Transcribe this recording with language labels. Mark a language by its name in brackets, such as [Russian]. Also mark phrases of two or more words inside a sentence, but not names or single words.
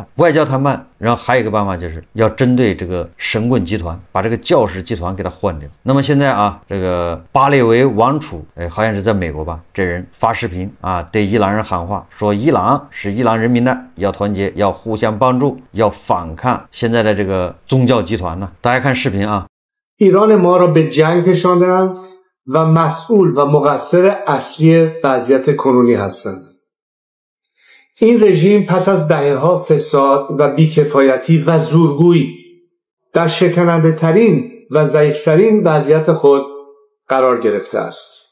[Chinese] 外交谈判，然后还有一个办法就是要针对这个神棍集团，把这个教士集团给它换掉。那么现在啊，这个巴列维王储，好像是在美国吧，这人发视频啊，对伊朗人喊话，说伊朗是伊朗人民的，要团结，要互相帮助，要反抗现在的这个宗教集团呢。大家看视频啊。 [Persian] ایران ما را به جنگ کشاندند و مسئول و مقصر اصلی وضعیت کنونی هستند. این رژیم پس از دهه‌ها فساد و بیکفایتی و زورگویی در شکننده‌ترین و ضعیف‌ترین وضعیت خود قرار گرفته است.